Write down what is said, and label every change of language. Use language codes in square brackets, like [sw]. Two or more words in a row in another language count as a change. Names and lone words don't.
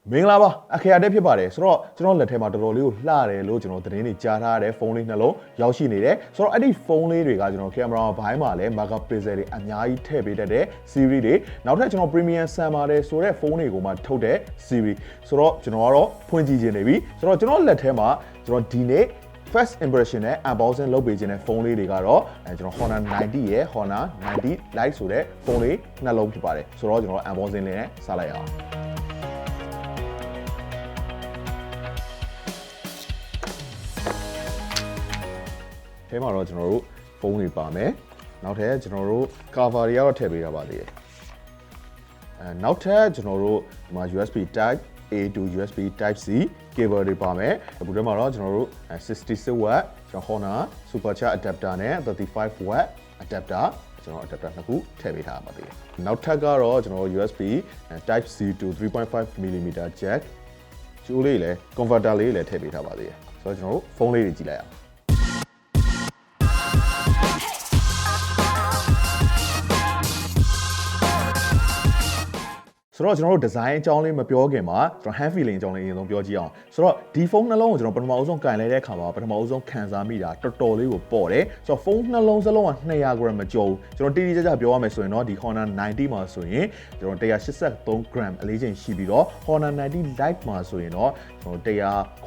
[my] မင်္ဂလာပါအခရာတက်ဖြစ်ပါတယ်ဆိုတော့ကျွန်တော်လက်ထဲမှာတော်တော်လေးကိုလှတယ်လို့ကျွန်တော်သတင်းတွေကြားထားတဲ့ဖုန်းလေးနှလုံးရောက်ရှိနေတယ်ဆိုတော့အဲ့ဒီဖုန်းလေးတွေကကျွန်တော်ကင်မရာဘိုင်းမှာလည်း [en] marker pixel [my] တွေအများကြီးထည့်ပေးတတ်တဲ့ series တွေနောက်ထပ်ကျွန်တော် [en] premium summer [my] တဲ့ဆိုတဲ့ဖုန်းတွေကိုမှထုတ်တဲ့ series ဆိုတော့ကျွန်တော်ကတော့ဖွင့်ကြည့်ခြင်းနေပြီဆိုတော့ကျွန်တော်လက်ထဲမှာကျွန်တော်ဒီနေ့ [en] first impression [my] နဲ့ unboxing လုပ်ပေးခြင်းတဲ့ဖုန်းလေးတွေကတော့ကျွန်တော် HONOR 90ရဲ့ HONOR 90 Lite ဆိုတဲ့ဖုန်းလေးနှလုံးဖြစ်ပါတယ်ဆိုတော့ကျွန်တော် unboxing လေးနဲ့စလိုက်အောင် ထဲမှာတော့ကျွန်တော်တို့ဖုန်းတွေပါမယ်နောက်ထပ်ကျွန်တော်တို့ cover တွေကတော့ထည့်ပေးရပါသေးတယ်နောက်ထပ်ကျွန် တော်တို့ဒီမှာ [en] USB Type A to USB Type C cable [my] တွေပါမယ်အခုတည်းမှာတော့ကျွန်တော်တို့66 watt ကျွန်တော် [en] HONOR supercharge adapter [my] နဲ့ [en] 35 watt adapter [my] ကျွန်တော် adapter နှစ်ခုထည့်ပေးထားပါသေးတယ်နောက်ထပ်ကတော့ကျွန်တော်တို့ [en] USB Type C to 3.5mm jack [my] ကျိုးလေးလည်း converter လေးလည်းထည့်ပေးထားပါသေးတယ်ဆိုတော့ကျွန်တော်တို့ဖုန်းလေးတွေကြည့်လိုက်အောင် ဆိုတော့ကျွန်တော်တို့ design အကြောင်းလေးမပြောခင်မှာကျွန်တော် [en] hand feeling [my] အကြောင်းလေးအရင်ဆုံးပြောကြည့်အောင်ဆိုတော့ဒီဖုန်းနှလုံးကိုကျွန်တော်ပထမအဆုံးကင်လိုက်တဲ့အခါမှာပထမအဆုံးခံစားမိတာတော်တော်လေးကိုပေါ့တယ်ဆိုတော့ဖုန်းနှလုံးစလုံးက200 gram မကျော်ဘူးကျွန်တော်တိတိကျကျပြောရမယ်ဆိုရင်တော့ဒီ HONOR 90မှာဆိုရင်ကျွန်တော်183 gram အလေးချိန်ရှိပြီးတော့ HONOR 90 Lite မှာဆိုရင်တော့ကျွန်တော်